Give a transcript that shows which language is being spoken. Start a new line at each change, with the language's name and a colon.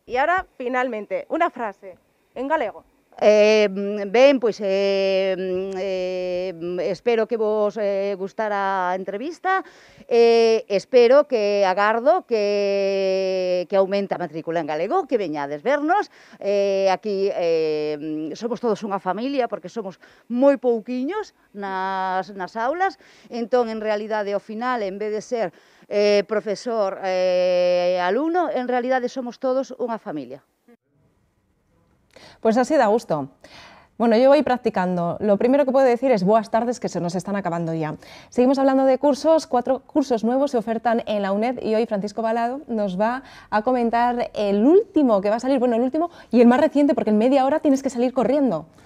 Spanish: Y ahora, finalmente, una frase en galego.
Galician: Ben, pois espero que vos gustara a entrevista, espero que agardo que aumente a matrícula en galego, que veñades vernos, aquí somos todos unha familia porque somos moi pouquiños nas aulas, entón en realidade ao final en vez de ser profesor alumno, en realidade somos todos unha familia.
Spanish: Pues así da gusto. Bueno, yo voy practicando. Lo primero que puedo decir es buenas tardes, que se nos están acabando ya. Seguimos hablando de cursos. 4 cursos nuevos se ofertan en la UNED y hoy Francisco Balado nos va a comentar el último que va a salir, bueno, el último y el más reciente, porque en media hora tienes que salir corriendo.